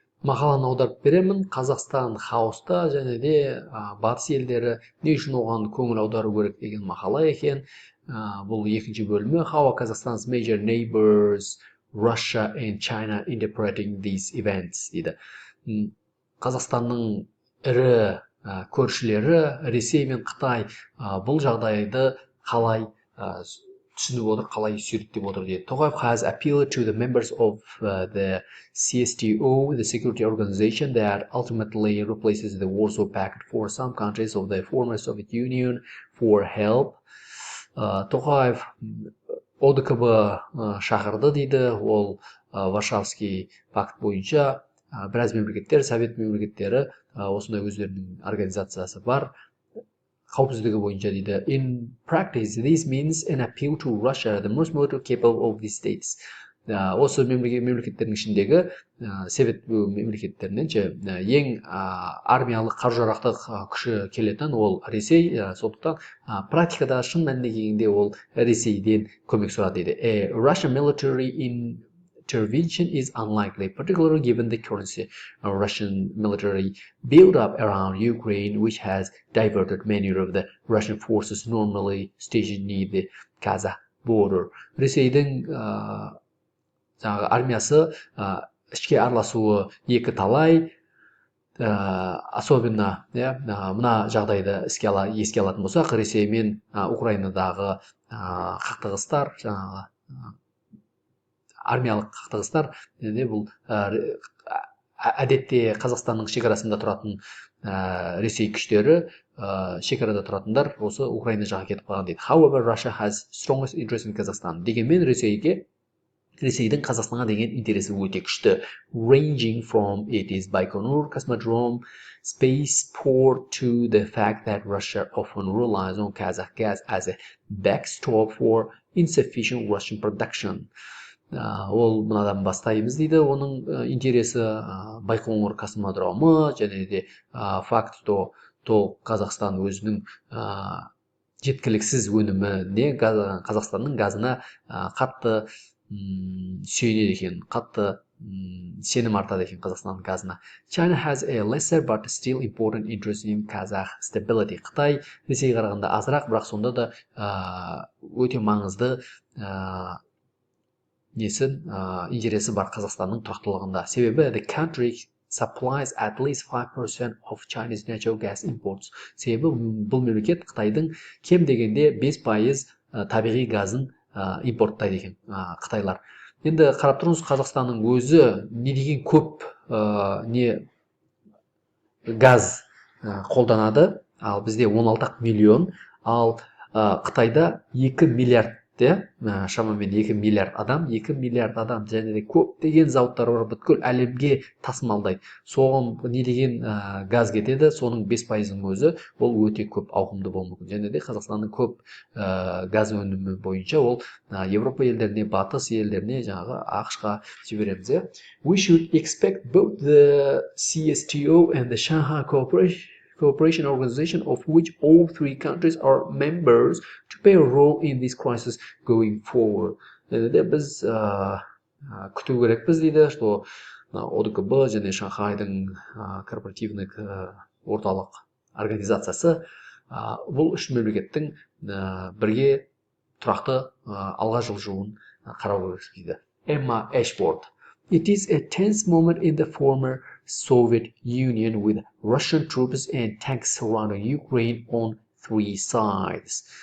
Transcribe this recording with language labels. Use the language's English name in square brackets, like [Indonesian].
[Kazakh] Мақаланы аударып беремін. Қазақстан хаоста, және де батыс елдері не үшін оған көңіл аудару керек деген мақала екен. Бұл екінші бөлімі. [English] How are Kazakhstan's major neighbors, Russia and China interpreting these events [Kazakh] дейді. Қазақстанның ірі көршілері Ресей мен Қытай бұл жағдайды қалай түсініп отыр, қалай суреттеп отыр дейді. [English] Тоқаев has appealed to the members of the CSTO, the security organization that ultimately replaces the Warsaw Pact for some countries of the former Soviet Union for help. [Kazakh] Тоқаев ОДКБ шақырды дейді. Ол Варшавский пакт бойынша біраз мемлекеттер, совет мемлекеттері осындай өздерінің организациясы бар. Қауіпсіздігі бойынша дейді. [English] In practice, this means an appeal to Russia, the most military capable of these states. [Kazakh] Осы мемлекеттердің ішіндегі совет мемлекеттерінен ең армиялық қару-жарақтық күші келетін ол Ресей, сондықтан практикада шын мәнінде келгенде ол Ресейден көмек сұрады дейді. [English] A Russian military intervention is unlikely, particularly given the current Russian military build-up around Ukraine, which has diverted many of the Russian forces normally stationed near the Kazakh border. [Kazakh] Ресейдің армиясы ішке араласуы екі талай, [Russian] особенно [Kazakh] мына жағдайды еске алатын болсақ, Ресей мен Украинадағы қақтығыстар, армиялық қақтығыстар, бұл әдетте Қазақстанның шекарасында тұратын Ресей күштері, шекарада тұратындар осы Украина жаққа кетіп қалған дейді. [English] However, Russia has strongest interest in Kazakhstan. [Kazakh] Дегенмен Ресейдің Қазақстанға деген интересі өте күшті. [English] Ranging from it is Baikonur Cosmodrome spaceport to the fact that Russia often relies on Kazakh gas as a backstop for insufficient Russian production. [Kazakh] Ол мынадан бастаймыз дейді. Оның интересі Байқоңыр космодромы, және де факт, [Russian] что [Kazakh] Қазақстан өзінің жеткіліксіз өніміне, Қазақстанның газына қатты сүйенеді екен, қатты сенім артады екен Қазақстанның газына. [English] China has a lesser but still important interest in Kazakh stability. [Kazakh] Қытай Ресейге қарағанда азырақ, бірақ сонда да өте маңызды интересі бар Қазақстанның тұрақтылығында. Себебі [English] the country supplies at least 5% of Chinese natural gas imports. [Kazakh] Себебі бұл мемлекет Қытайдың кем дегенде 5% табиғи газын импорттайды екен қытайлар. Енді қарап тұрыңыз, Қазақстанның өзі не деген көп газ қолданады, ал бізде 16 миллион, ал Қытайда 2 миллиард, шамамен 2 миллиард адам, және де көп деген зауыттар бар, бүткіл әлемге тасымалдайды. Соған не деген газ кетеді, соның 5%-ның өзі ол өте көп ауқымды болуы мүмкін. Және де Қазақстанның көп газ өнімі бойынша ол Европа елдеріне, Батыс елдеріне, жаңағы ақш-қа жібереміз. [English] We should expect both the CSTO and the Shanghai Cooperation Organization, of which all three countries are members, to play a role in this crisis going forward. [Kazakh] Біз күту керекпіз дейді, [Russian] что [Kazakh] ОДКБ және Шанхайдың [Russian] корпоративный [Kazakh] орталық организациясы бұл үш мемлекеттің бірге тұрақты алға жылжуын қарау керек дейді. [English] Emma Ashford. It is a tense moment in the former Soviet Union with Russian troops and tanks surrounding Ukraine on three sides.